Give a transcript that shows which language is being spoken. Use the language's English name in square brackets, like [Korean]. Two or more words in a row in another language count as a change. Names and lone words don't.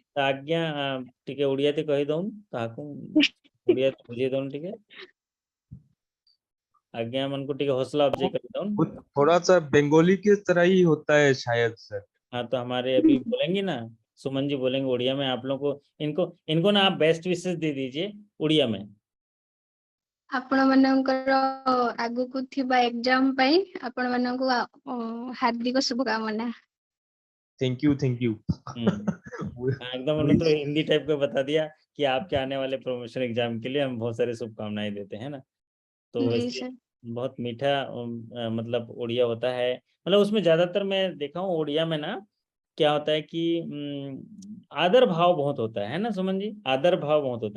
[Hindi] तो आज्ञा, ठीक है, उड़िया ते कही दऊं ताकू, उड़िया ते बुझे दऊं, ठीक है, आज्ञा मन को ठीक है, हौसला अफजाई कर दऊं। वो थोड़ा सा बंगाली की तरह ही होता है शायद सर। हाँ, तो हमारे अभी बोलेंगे ना, सुमन जी बोलेंगे उड़िया में, आप लोगों को, इनको इनको ना आप बेस्ट विशेस दे दीजिए उड़िया में। [Odia] ଆପଣ ମାନଙ୍କର ଆଗକୁ ଥିବା ଏକ୍ଜାମ ପାଇଁ ଆପଣ ମାନଙ୍କୁ ହାର୍ଦ୍ଦିକ शुभकामना। [English] thank you thank you. [Hindi] हाँ, एकदम उन्होंने तो हिंदी टाइप का बता दिया कि आपके आने वाले प्रमोशन एग्जाम के लिए हम बहुत सारी शुभकामनाएं देते हैं ना। तो जी वैसे सर। बहुत मीठा मतलब उड़िया होता है, मतलब उसमें ज्यादातर मैं देखा हूँ उड़िया में ना, क्या होता है कि आदर भाव बहुत होता है ना सुमन जी, आदर भाव बहुत होता है।